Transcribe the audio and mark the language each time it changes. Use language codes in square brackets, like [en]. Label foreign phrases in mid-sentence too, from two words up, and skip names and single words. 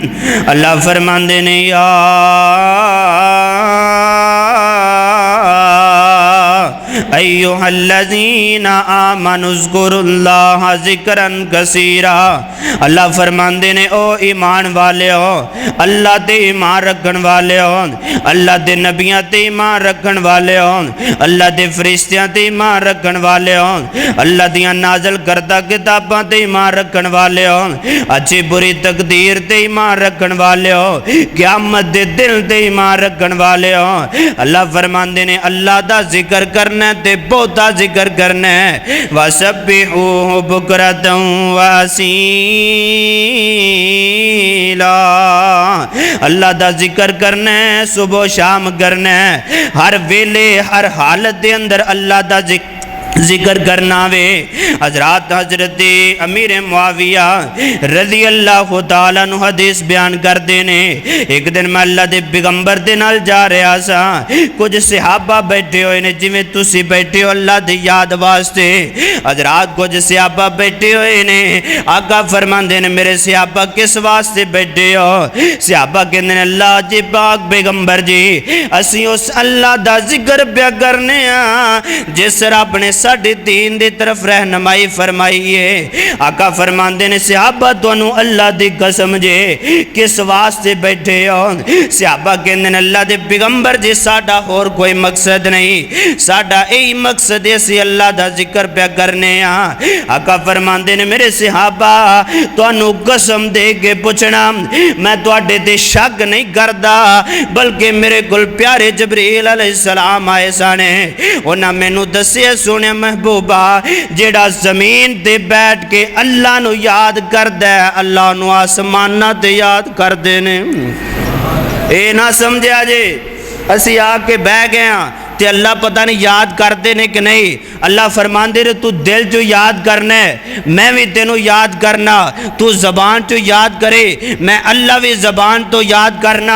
[pa] اللہ فرماندے نے [ar] یا ایوہ الذین آمنوا اذکروا اللہ ذکرا کثیرا. [pa] اللہ فرماندے نے او ایمان والے ہو، اللہ تے ایمان رکھن والے ہو، اللہ دے نبیاں تے ایمان رکھن والے ہو، اللہ دے فرشتیاں تے ایمان رکھن والے ہو، اللہ دیاں نازل کردہ کتاباں تے ایمان رکھن والے ہو، اچھی بری تقدیر تے ایمان رکھن والے ہو، قیامت دے دل تے ایمان رکھن والے ہو. اللہ فرماندے نے اللہ دا ذکر کرنا تے بہتا ذکر کرنا ہے. [ar] وَسَبِّحُوهُ بُكْرَةً وَأَصِيلًا. [pa] اللہ دا ذکر کرنا ہے، صبح و شام کرنا ہے، ہر ویلے ہر حالت دے اندر اللہ دا ذکر کرنا وے. حضرات حضرت امیر معاویہ [ar] رضی اللہ تعالیٰ عنہ [pa] حدیث بیان کر دینے ایک دن میں اللہ دے پیغمبر دے نال جا رہا سا. کچھ صحابہ بیٹھے ہوئے نے جویں تسی بیٹھے ہو اللہ دی یاد واسطے. حضرات کچھ صحابہ بیٹھے ہوئے نے. آقا فرماندے نے میرے صحابہ کس واسطے بیٹھے ہو؟ صحابہ کہندے نے اللہ جی پاک پیغمبر جی اسی اس اللہ دا ذکر پیا کرنے ہاں جس رب نے ساڑھے دین دی طرف رہنمائی فرمائی ہے. آقا فرماندے نے صحابہ تونوں اللہ دی قسم جے کس واسطے بیٹھے ہو؟ صحابہ کہندے نے اللہ دے پیغمبر جی ساڑھا اور کوئی مقصد نہیں، ساڑھا ای مقصد اسی اللہ دا ذکر پہ کرنے ہاں. آقا فرماندے نے میرے صحابہ تونوں قسم دے کے پوچھنا میں تواڈے تے شک نہیں کردا بلکہ میرے کول پیارے جبریل [ar] علیہ السلام [pa] آئے سانے. انہاں مینوں دسیا سونے محبوبہ جیڑا زمین دے بیٹھ کے اللہ نو یاد کر دے اللہ نو آسمانہ تے یاد کر دینے. اے نہ سمجھا جے اسی آ کے بہ گئے ہاں تے اللہ پتہ نہیں یاد کر دینے کہ نہیں. اللہ فرماندے رہے تو دل جو یاد کرنا ہے میں بھی تینوں یاد کرنا، تو زبان جو یاد کرے میں اللہ بھی زبان تو یاد کرنا.